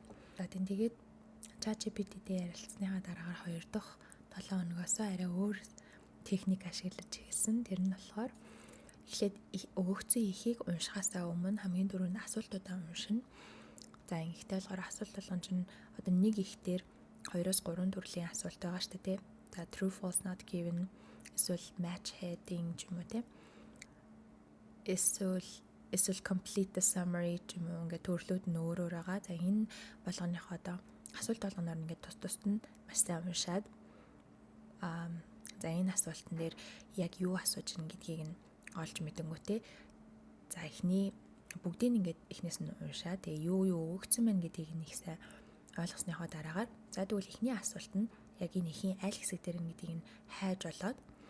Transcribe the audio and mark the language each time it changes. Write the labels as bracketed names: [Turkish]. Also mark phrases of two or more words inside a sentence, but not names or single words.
[Mongolian] Тэгээд ChatGPT-тэй ярилцсныхаа дараагаар 2 дахь 7 хоногоос арай өөр техник ашиглаж эхэлсэн. Тэр нь болохоор эхлээд өгөгдсөн ихийг уншихаасаа өмнө хамгийн түрүүнд асуултуудаа уншина. За ингэхдээ болохоор асуулт болгон чинь одоо нэг их дээр 2-оос 3 төрлийн асуулт байгаа шүү дээ. За [English] true false not given, [Mongolian] эсвэл [English] match heading [Mongolian] ч юм уу те. Эсвэл [English] complete the summary [Mongolian] ч юм уу ингээд төрлүүд нь өөр байгаа. За энэ болгоныхоо одоо асуулт болгоноор ингээд тус нь маш сайн уншаад за энэ асуултан дээр яг юу асууж ийн гэдгийг нь олж мэдэнгүүтээ за эхний бүгдийг ингээд эхнээс нь уншаад тэгээ юу өгөгдсөн байна гэдгийг нь их сайн ойлгосныхоо дараагаар за тэгвэл эхний асуулт нь яг энэ ихийн аль хэсэг дээр нь гэдгийг нь хайж болоод